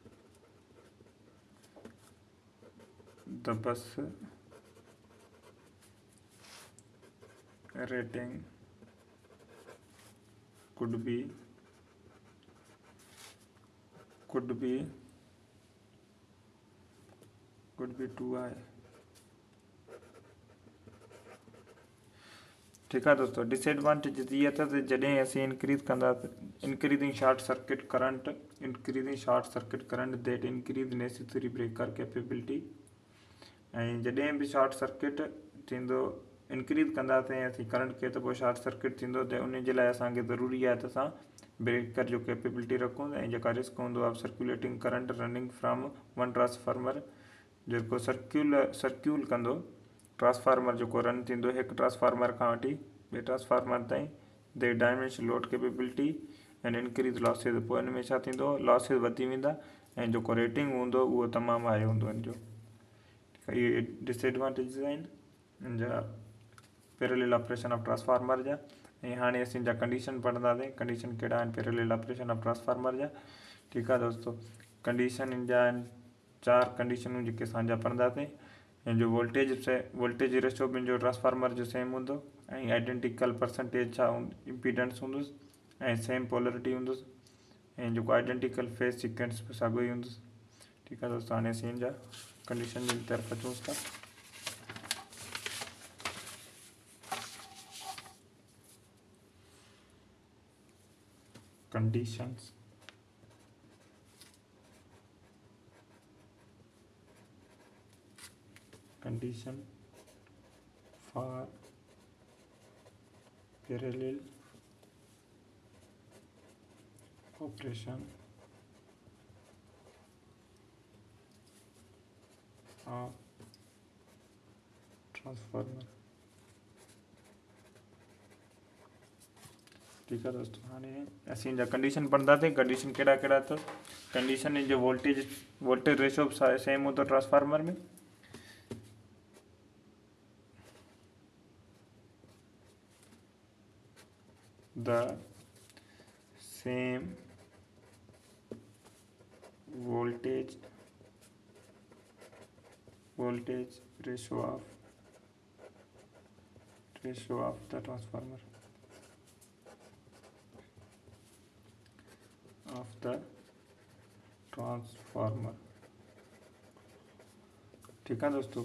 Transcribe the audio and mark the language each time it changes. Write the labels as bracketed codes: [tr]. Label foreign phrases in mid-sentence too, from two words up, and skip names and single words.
[en] The bus rating could be too high। [hi] ठीक है दोस्तों, [en] disadvantages [hi] ये था [sd] जॾहिं असीं [en] increasing short circuit current that increase necessary breaker capability. [sd] ऐं जॾहिं बि [en] short circuit [sd] थींदो इंक्रीज कंदासीं असीं करंट खे त पोइ [en] short circuit [sd] थींदो त उन जे लाइ असांखे ज़रूरी आहे त असां ब्रेकर जो कैपेबिलिटी रखूं ऐं जेका रिस्क हूंदो आहे [en] circulating current running from one transformer [sd] जेको सर्क्यूल कंदो ट्रांसफार्मर जेको रन थींदो हिकु ट्रांसफार्मर खां वठी ॿिए ट्रांसफार्मर ताईं [en] they diminish load capability and increase losses. [sd] पोइ हिन में छा थींदो, लॉसिस वधी वेंदा ऐं जेको रेटिंग हूंदो उहो तमामु हाई हूंदो हिन जो। इहे डिसएडवांटेजिस आहिनि हिन जा [en] parallel operation of transformer [sd] जा। ऐं हाणे असीं जा कंडीशन पढ़ंदासीं, कंडीशन कहिड़ा आहिनि [en] parallel operation of transformer [sd] जा। ठीकु आहे दोस्तों, कंडीशन हिन जा आहिनि 4 कंडीशनूं जेके असांजा पढ़ंदासीं। ऐं जो [en] voltage ratio [sd] ॿिनि जो ट्रांसफार्मर जो सेम हूंदो ऐं [en] identical percentage [sd] छा इम्पीडेंस हूंदुसि ऐं [en] same polarity [sd] हूंदुसि ऐं जेको [en] identical phase sequence [sd] बि साॻियो ई हूंदुसि। ठीकु आहे दोस्तों, हाणे असीं हिन जा कंडीशन जी तरफ़ अचूं था। कंडीशंस [en] condition for parallel operation of transformer। [hi] ठीक है दोस्तों, [sd] हाणे असीं जा कंडीशन पढ़ंदासीं। कंडीशन कहिड़ा कहिड़ा अथव, कंडीशन इन जो [en] voltage ratio same [sd] हूंदो ट्रांसफार्मर में, [en] the same voltage ratio of the transformer [hi] ठीक है दोस्तों।